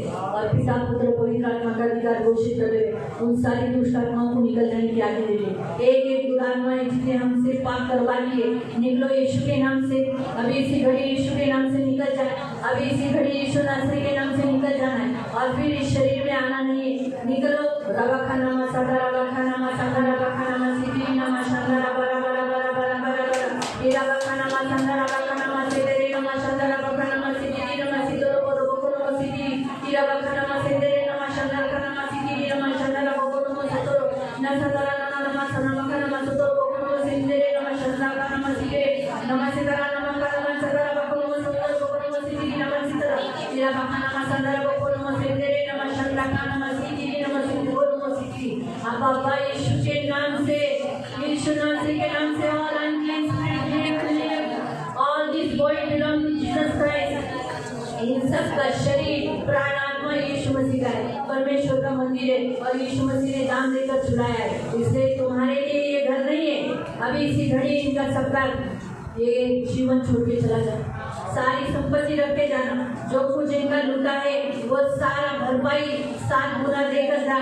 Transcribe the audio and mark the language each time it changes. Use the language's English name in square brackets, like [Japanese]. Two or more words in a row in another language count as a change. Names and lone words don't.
[Hindi] और पिता पुत्र पवित्र आत्मा का अधिकार घोषित करते हुए उन सारी दुष्ट आत्माओं को निकल जाने की आज्ञा देते। एक एक दुरात्मा है जिसने हमसे पाप करवा लिए, निकलो यीशु के नाम से। अभी इसी घड़ी यीशु के नाम से निकल जाए, अभी इसी घड़ी यीशु नासरी के नाम से निकल जाना है और फिर इस शरीर में आना नहीं है। निकलो रवाखाना मसादा रवाखाना मसादा रवाखाना मसीदी नामा शांदा बरा बरा बरा बरा बरा बरा ये रवाखाना मसादा रवाखाना मसीदे नामा शांदा रवाखाना मसीदी नामा सीदो बोलो बोलो मसीदी ये रवाखाना मसीदे नामा शांदा रवाखाना मसीदी नामा शांदा बोलो मसीदो ना शांदा नामा नामा शांदा रवाखाना मसीदो बोलो मसीदे नामा शांदा रवाखाना मसीदे नामा सीदो नामा शांदा शांदा बोलो मसीदो बोलो मसीदी नामा सीदो ये रवाखाना मसादा बोलो मसीदे नामा शांदा रवाखाना मसीदी नामा सीदो बोलो मसीदी। अब बाबा यीशु के नाम से, यीशु नासरी के नाम से [English] all unclean spirit, all this body belong to Jesus Christ। [Hindi] इन सब का शरीर प्राण आत्मा यीशु मसीह का है, परमेश्वर का मंदिर है और यीशु मसीह ने दान देकर छुड़ाया है, इसलिए तुम्हारे लिए ये घर नहीं है। अभी इसी घड़ी इनका सबका ये जीवन छोड़ के चला जाए, सारी संपत्ति रख के जाना, जो कुछ इनका लूटा है वो सारा भरपाई 7 गुना देकर जा।